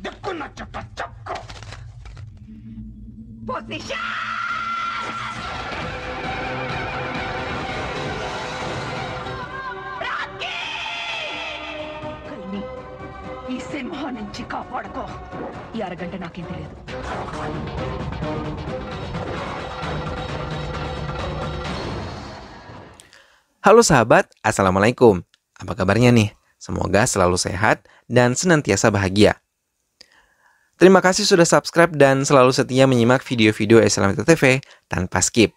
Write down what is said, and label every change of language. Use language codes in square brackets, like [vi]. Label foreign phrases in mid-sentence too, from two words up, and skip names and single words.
[id] Posisi. [te] కల్ని ఈ సింహం నుంచి కాపాడుకో. ఈ అరగంట నాకేం తెలియదు. [id] Halo sahabat, Assalamualaikum. Apa kabarnya nih? Semoga selalu sehat dan senantiasa bahagia. Terima kasih sudah subscribe dan selalu setia menyimak video-video Islamita TV tanpa skip.